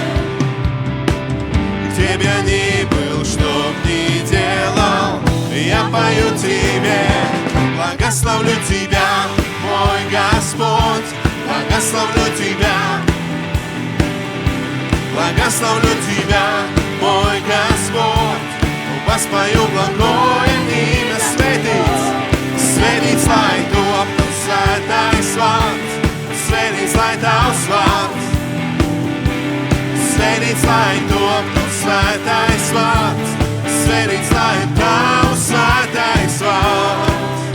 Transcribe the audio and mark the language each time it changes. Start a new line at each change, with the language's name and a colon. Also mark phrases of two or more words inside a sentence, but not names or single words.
Russian: Где б я ни был, чтоб ни делал, я пою тебе. Благословлю тебя, мой Господь, благословлю тебя. Благословлю тебя, мой Господь, воспою благое имя.
Latvian: Svētīts, svētīts, lai top svētais vārds. Svētīts, lai tavs vārds. Svētīts, lai top svētais vārds. Svētīts, lai tavs svētais vārds.